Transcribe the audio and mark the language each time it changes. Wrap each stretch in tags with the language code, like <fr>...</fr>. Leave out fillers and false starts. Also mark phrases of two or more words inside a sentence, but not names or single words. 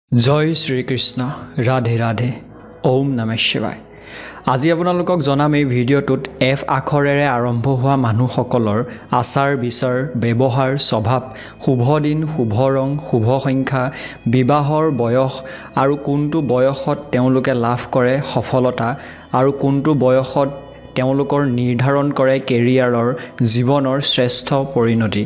<hi>जय श्री कृष्ण राधे राधे ओम नमः शिवाय।</hi> <as>আজি আপোনালোকক জনাম এই ভিডিঅ'টোত এফ আখৰেৰে আৰম্ভ হোৱা মানুহসকলৰ আচাৰ বিচাৰ ব্যৱহাৰ স্বভাৱ শুভ দিন শুভ ৰং শুভ সংখ্যা বিবাহৰ বয়স আৰু কোনটো বয়সত তেওঁলোকে লাভ কৰে সফলতা আৰু কোনটো বয়সত তেওঁলোকৰ নিৰ্ধাৰণ কৰে কেৰিয়াৰৰ জীৱনৰ শ্ৰেষ্ঠ পৰিণতি।</as>